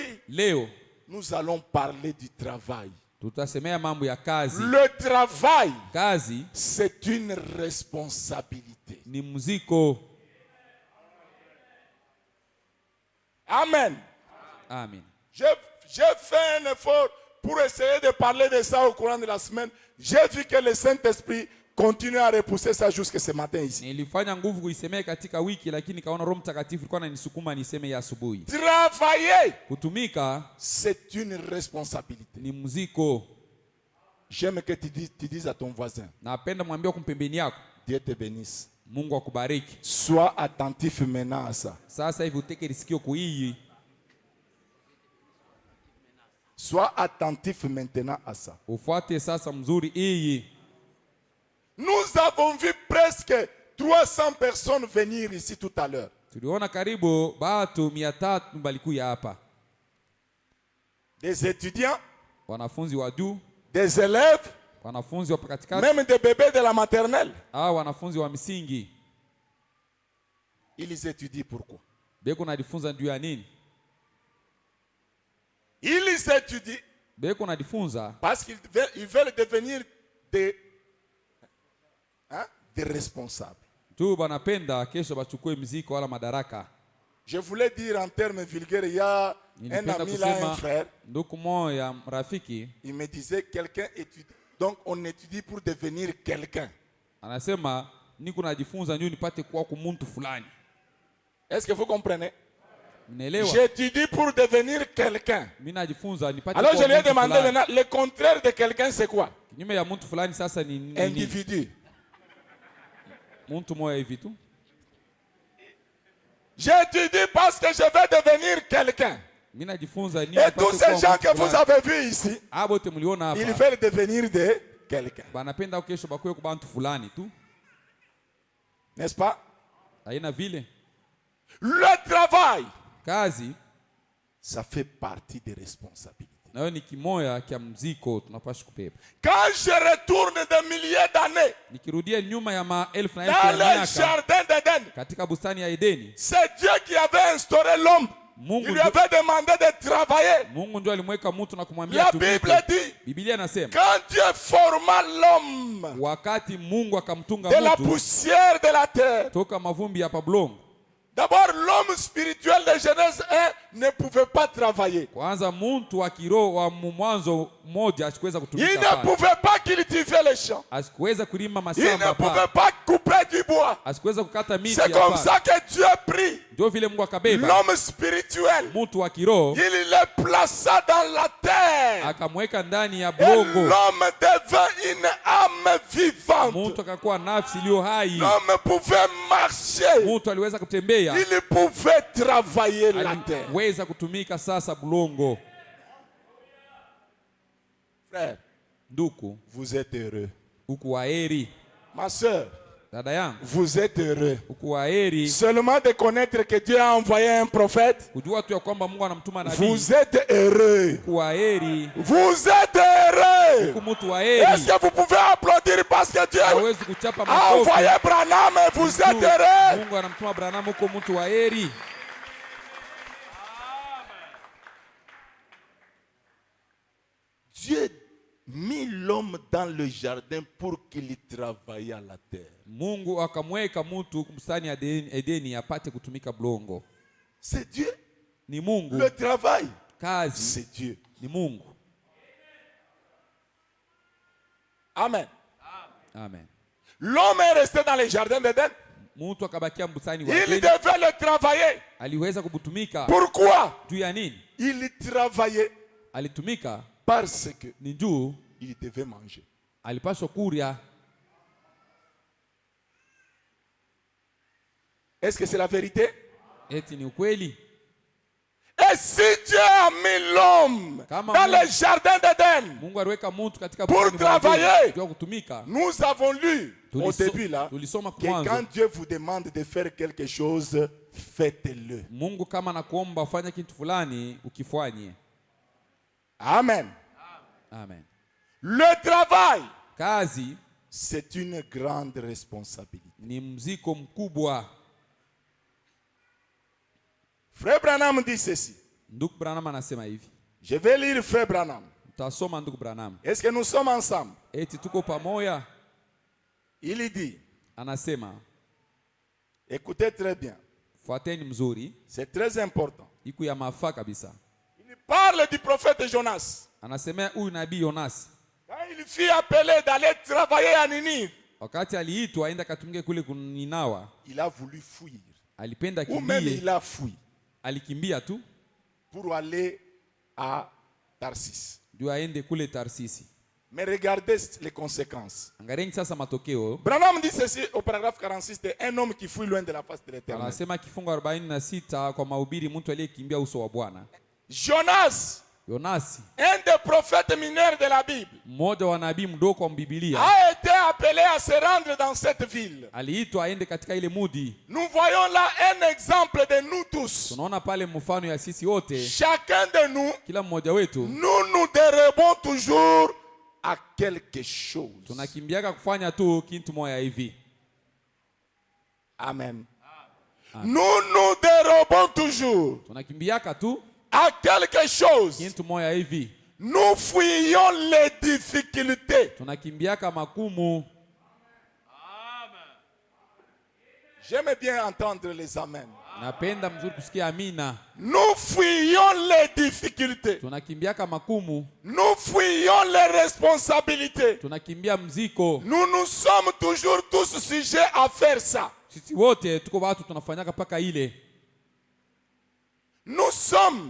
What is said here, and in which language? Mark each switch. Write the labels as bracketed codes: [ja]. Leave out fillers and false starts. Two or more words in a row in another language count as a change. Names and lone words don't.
[sw] Leo [fr] nous allons parler du travail. [sw] tutasemea mambo ya kazi. [fr] Le travail, [sw] Kazi [fr] c'est une responsabilité. [sw] ni mziko. [fr] Amen. [sw] Amen. [fr] J'ai fait un effort pour essayer de parler de ça au courant de la semaine. J'ai vu que le Saint-Esprit continue à repousser ça jusqu'à ce matin ici. [sw] Nilifanya nguvu kuisemea katika wiki, lakini kaona Roho Mtakatifu alikuwa ananisukuma niseme ya asubuhi. [fr] Travailler, [sw] Kutumika [fr] c'est une responsabilité. [sw] ni mziko. [fr] J'aime que tu dises à ton voisin, [sw] Napenda mwambie kumpembeni yako, [fr] Dieu te bénisse. [sw] Mungu akubariki. [fr] Sois attentif maintenant à ça. [sw] Sasa hivi uteke risikio kuhii. [fr] Sois attentif maintenant à ça. [sw] Ufuate sasa mzuri hii. [fr] Nous avons vu presque 300 personnes venir ici tout à l'heure. [sw] Tuliona karibu batu 300 balikuya hapa. [fr] Des étudiants, [sw] Wanafunzi wa juu, [fr] des élèves, [sw] wanafunzi wa katikati, [fr] même des bébés de la maternelle. [sw] wanafunzi wa misingi. [fr] Ils étudient pourquoi? [sw] Beko najifunza juu ya nini? [fr] Ils étudient [sw] Beko najifunza [fr] parce qu'ils veulent devenir des responsables. [sw] tu banapenda kesho bachukue mziko wala madaraka. [fr] Je voulais dire en termes vulgaires, il y a un ami là, un frère, [sw] ndugu moya rafiki [fr] il me disait quelqu'un étudie. Donc on étudie pour devenir quelqu'un. [sw] anasema niko najifunza nini nipate kuwa kumuntu fulani. [fr] Est-ce que vous comprenez? [sw] Mnaelewa? [fr] J'étudie pour devenir quelqu'un. [sw] Mimi najifunza nipate. [fr] Alors je lui ai demandé maintenant, le contraire de quelqu'un c'est quoi? [sw] Kinyume ya mtu fulani sasa ni nini? [fr] Individu. [sw] Mtu moya hivi tu. [fr] J'étudie parce que je vais devenir quelqu'un. [sw] Mimi najifunza nini? [fr] Et tous ces gens que vous avez vus ici, [sw] abote mliona hapa, [fr] ils veulent devenir de quelqu'un. [sw] Banapenda kesho bakuwe kwa bantu fulani tu. [fr] N'est-ce pas? [sw] Haina vile. [fr] Le travail, [sw] kazi, [fr] ça fait partie des responsabilités. [sw] nayo ni kimoya kia mziko tunapaswa kubeba. [fr] Quand je retourne des milliers d'années [sw] nikirudia nyuma ya maelfu na [fr] dans [sw] elfu ya [fr] le [sw] miaka [fr] jardin d'Éden, [sw] katika bustani ya Edeni, [fr] c'est Dieu qui avait instauré l'homme. Il lui avait demandé de travailler. [sw] Mungu ndio alimweka mtu na kumwambia [fr] La [sw] tumike. [fr] Bible dit, [sw] Biblia inasema [fr] quand Dieu forma l'homme [sw] wakati Mungu akamtunga [fr] de la [sw] mtu [fr] poussière de la terre, [sw] toka mavumbi ya pablongo, [fr] d'abord l'homme spirituel de Genèse 1 ne pouvait pas travailler. [sw] kwanza mtu wa kiroho wa mwanzo mmoja asikuweza [fr] Il [sw] kutumika [fr] ne [sw] pale, [fr] pouvait pas cultiver les champs. [sw] asikuweza kulima [fr] Il ne [sw] mashamba [fr] pouvait [sw] pale, [fr] pas couper du bois. [sw] asikuweza kukata miti [fr] C'est [sw] ya [fr] comme [sw] pale. [fr] ça que Dieu prit [sw] Ndio vile Mungu akabeba [fr] l'homme spirituel. [sw] mtu wa kiroho [fr] Il le plaça dans la terre. [sw] akamweka ndani ya [fr] Et [sw] blongo, [fr] l'homme devint une âme vivante. [sw] mtu akakuwa nafsi iliyo hai, [fr] L'homme pouvait marcher. [sw] mtu aliweza kutembea, [fr] Il pouvait travailler la terre. [sw] aliweza kutumika sasa blongo. [fr] Frère, [sw] Nduku, [fr] vous êtes heureux. [sw] uku waheri. [fr] Ma soeur, [sw] Dada yangu, [fr] vous êtes heureux. [sw] uku waheri [fr] Seulement de connaître que Dieu a envoyé un prophète. [sw] kujua tu ya kwamba Mungu anamtuma nabii. [fr] Vous êtes heureux. [sw] Uku waheri, [fr] Vous êtes heureux. [sw] uku mtu [fr] Est-ce [sw] waheri. [fr] que vous pouvez applaudir parce que Dieu [sw] Hawezi kuchapa [fr] a [sw] makofi. [fr] envoyé Branham et vous êtes heureux? [sw] Mungu anamtuma Branham, uko mtu waheri. [fr] Dieu mit l'homme dans le jardin pour qu'il travaille à la terre. [sw] Mungu akamweka mtu bustani ya Edeni apate kutumika blongo. [fr] C'est Dieu. [sw] Ni Mungu. [fr] Le travail, [sw] Kazi [fr] c'est Dieu. [sw] ni Mungu. [fr] Amen. [sw] Amen. [fr] L'homme est resté dans le jardin d'Éden. [sw] Mtu akabakia bustani wa [fr] Il [sw] Edeni, [fr] devait le travailler. [sw] aliweza kubutumika. [fr] Pourquoi? [sw] Juu ya nini? [fr] Il travaillait [sw] Alitumika [fr] parce que [sw] ni juu [fr] il devait manger. [sw] alipaswa kuria. [fr] Est-ce que c'est la vérité? [sw] Eti ni ukweli? [fr] Et si Dieu a mis l'homme [sw] Kama [fr] dans [sw] Mungu- [fr] le jardin d'Éden, [sw] Mungu aliweka mtu katika [fr] Pour [sw] bustani wa Edeni [fr] travailler. [sw] juu ya kutumika. [fr] nous avons lu au [sw] Tuliso- [fr] début là [sw] tulisoma [fr] que [sw] mwanzo. [fr] quand Dieu vous demande de faire quelque chose, faites-le. [sw] Mungu kama nakuomba ufanye kitu fulani ukifanye. [fr] Amen. [sw] Amen. [fr] Le travail, [sw] Kazi [fr] c'est une grande responsabilité. [sw] ni mziko mkubwa. [fr] Frère Branham dit ceci. [sw] Ndugu Branham anasema hivi. [fr] Je vais lire Frère Branham. [sw] Tutasoma ndugu Branham. [fr] Est-ce que nous sommes ensemble? [sw] Eti tuko pamoja. [fr] Il dit, [sw] Anasema [fr] écoutez très bien, [sw] fuateni mzuri, [fr] c'est très important. [sw] iku ya mafaa kabisa. [fr] Il parle du prophète Jonas. [sw] Anasemea huyu nabii Yonas [fr] Quand il fut appelé d'aller travailler à Ninive, [sw] wakati aliitwa aenda katumike kule kuninawa, [fr] il a voulu fuir. [sw] alipenda [fr] Ou même [sw] kimbie, [fr] il a fui [sw] alikimbia tu [fr] pour aller à Tarsis. [sw] juu aende kule Tarsisi. [fr] Mais regardez les conséquences. [sw] Angalieni sasa matokeo. [fr] Branham dit ceci au paragraphe 46, c'est un homme qui fuit loin de la face de l'Éternel. [sw] Anasema kifungo 46 kwa mahubiri, mtu aliyekimbia uso wa Bwana. [fr] Jonas [sw] Yonasi, [fr] un des prophètes mineurs de la Bible, [sw] mmoja wa nabii mdogo wa Biblia, [fr] a été appelé à se rendre dans cette ville. [sw] aliitwa aende katika ile mudi. [fr] Nous voyons là un exemple de nous tous. [sw] Tunaona pale mfano ya sisi wote, [fr] Chacun de nous, [sw] kila mmoja wetu [fr] nous nous dérobons toujours à quelque chose. [sw] tunakimbiaka kufanya tu kitu moja hivi. [fr] Amen. Nous nous dérobons toujours [sw] Tunakimbiaka tu [fr] à quelque chose. [sw] kitu moja hivi. [fr] Nous fuyons les difficultés. [sw] Tunakimbiaka makumu. [fr] J'aime bien entendre les amens. [sw] Napenda mzuri kusikia amina. [fr] Nous fuyons les difficultés. [sw] Tunakimbiaka makumu. [fr] Nous fuyons les responsabilités. [sw] Tunakimbia mziko. [fr] Nous nous sommes toujours tous sujets à faire ça. [sw] Sisi wote tuko watu tunafanyaka paka ile. [fr] Nous sommes